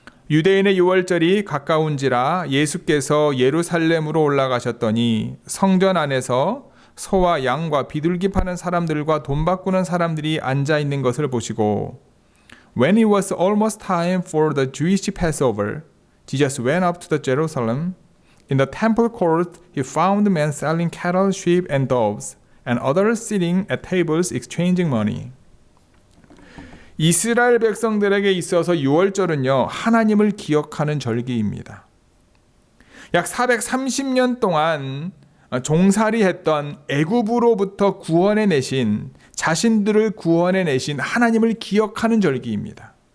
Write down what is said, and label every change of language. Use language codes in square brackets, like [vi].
[ko] 유대인의 유월절이 가까운지라 예수께서 예루살렘으로 올라가셨더니 성전 안에서 소와 양과 비둘기 파는 사람들과 돈 바꾸는 사람들이 앉아 있는 것을 보시고 [en] When it was almost time for the Jewish Passover, Jesus went up to the Jerusalem. In the temple court, he found men selling cattle, sheep, and doves, and others sitting at tables exchanging money. [ko] 이스라엘 백성들에게 있어서 유월절은요, 하나님을 기억하는 절기입니다. 약 430년 동안 종살이했던 애굽으로부터 구원해내신, 자신들을 구원해내신 하나님을 기억하는 절기입니다.